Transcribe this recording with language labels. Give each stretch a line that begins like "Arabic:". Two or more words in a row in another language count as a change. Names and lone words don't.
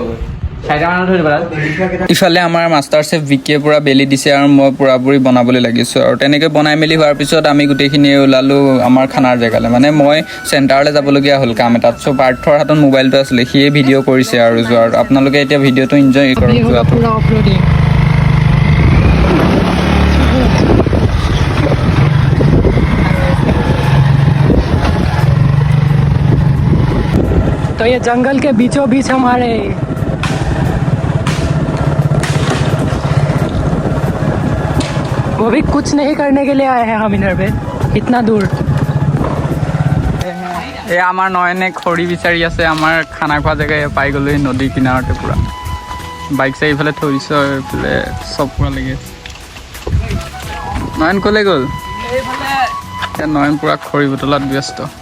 Assamese: ইফালে আমাৰ
English: master chef
Assamese: বিকিয়ে পূৰা বেলি দিছে আৰু মই পূৰাপুৰি বনাবলৈ লাগিছোঁ। আৰু তেনেকৈ বনাই মেলি হোৱাৰ পিছত আমি গোটেইখিনিয়ে ওলালোঁ আমাৰ খানাৰ জেগালৈ। মানে মই চেণ্টাৰলৈ যাবলগীয়া হ'ল কাম এটাত। চ' পাৰ্থৰ হাতত মোবাইলটো আছিলে, সিয়ে ভিডিঅ' কৰিছে আৰু যোৱাৰ। আপোনালোকে এতিয়া ভিডিঅ'টো এনজয় কৰক যোৱাটো।
Hindi: तो ये जंगल के बीचों बीच हमारे वो भी कुछ नहीं करने के लिए आए हैं हम इधर पे इतना दूर।
Assamese: এই আমাৰ নয়নে খৰি বিচাৰি আছে। আমাৰ খানা খোৱা জেগাই পাই গ'লোহি নদীৰ কিনাৰতে পূৰা। বাইক চাই ইফালে থৈছোঁ, এইফালে চব পূৰা লাগি আছে। নয়ন ক'লৈ গ'ল? এতিয়া নয়ন পূৰা খৰি বুটলাত ব্যস্ত।